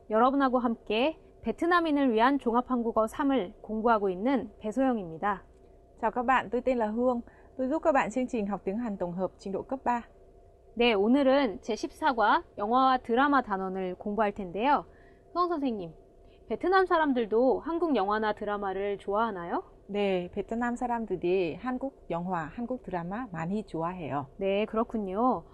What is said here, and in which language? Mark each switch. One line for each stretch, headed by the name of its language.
Korean: 여러분하고 함께 베트남인을 위한 종합한국어 3을 공부하고 있는 배소영입니다.
Vietnamese: Chào các bạn, tôi tên là Hương. Tôi giúp các bạn chương trình học tiếng Hàn tổng hợp trình độ cấp 3.
Korean: 네, 오늘은 제14과 영화와 드라마 단원을 공부할 텐데요. 수영 선생님, 베트남 사람들도 한국 영화나 드라마를 좋아하나요? 네, 베트남 사람들이 한국 영화, 한국 드라마 많이 좋아해요. 네, 그렇군요.